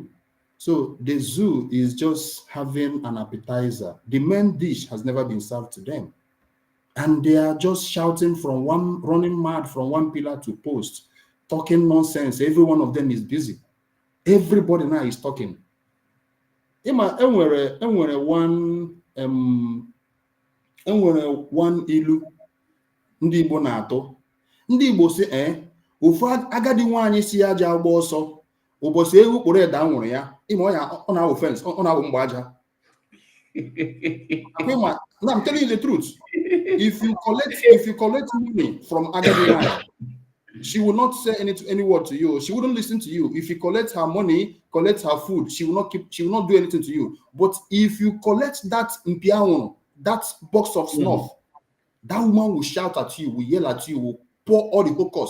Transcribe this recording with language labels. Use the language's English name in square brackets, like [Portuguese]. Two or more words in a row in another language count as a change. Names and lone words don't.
[English] So the zoo is just having an appetizer. The main dish has never been served to them. And they are just shouting running mad from one pillar to post, talking nonsense. Every one of them is busy. Everybody now is talking. [Igbo] Enwere one ilu ndị Igbo na-atụ. Ndị Igbo si ofu agadi nwaanyị si aja agba ọsọ ụbọchị ewu kpụrụ eda nwụrụ ya ọ na-awụ fence ọ na-awụ mgbe aja. [English] I'm telling you the truth. If you collect money from [Igbo] agadi nwaanyị, [English] she will not say any word to you. She wouldn't listen to you. If you collect her money, collect her food, she will not do anything to you. But if you collect that mpiawono, that box of snuff, that woman will shout at you, will yell at you, will pour all the focus.